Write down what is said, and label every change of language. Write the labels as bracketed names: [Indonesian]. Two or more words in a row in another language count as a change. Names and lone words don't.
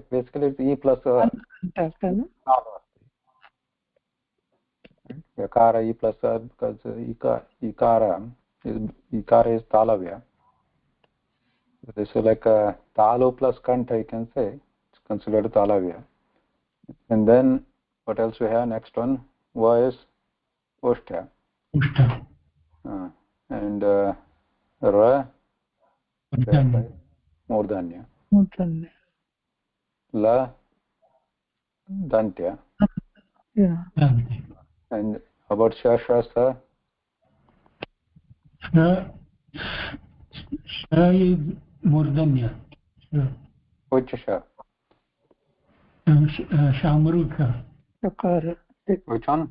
[English] Basically it's e plus yakara e plus because ikara is talavya. This is like a talu plus kanta, you can say. It's considered talavya. And then what else we have? Next one was ushta. And [Sanskrit] ra murdanya. La dantya. [English] Yeah. And about shashasa? Sha is murdanya. Which sha? Shamruka. Which one?